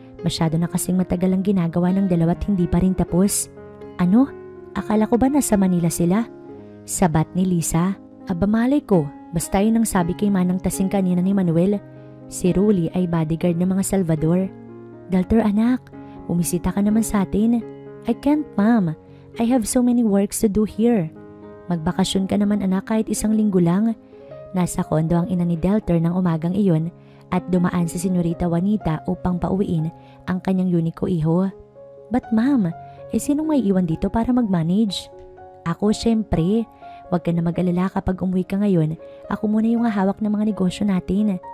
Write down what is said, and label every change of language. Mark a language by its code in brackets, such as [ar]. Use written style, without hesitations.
[tl] Masyado na kasing matagal ang ginagawa ng dalawa't hindi pa rin tapos. Ano? Akala ko ba nasa Manila sila? Sabat ni Lisa. Aba malay ko, basta yun ang sabi kay Manang Tasing kanina ni Manuel. Si Ruly ay bodyguard ng mga Salvador. Delter anak, bumisita ka naman sa atin. [en] I can't ma'am, I have so many works to do here. [tl] Magbakasyon ka naman anak kahit isang linggo lang. Nasa kondo ang ina ni Delter ng umagang iyon at dumaan si Senyorita Juanita upang pauwiin ang kanyang unico iho. But ma'am, sinong may iwan dito para mag-manage? Ako syempre. Huwag ka na mag-alala kapag umuwi ka ngayon. Ako muna yung hawak ng mga negosyo natin.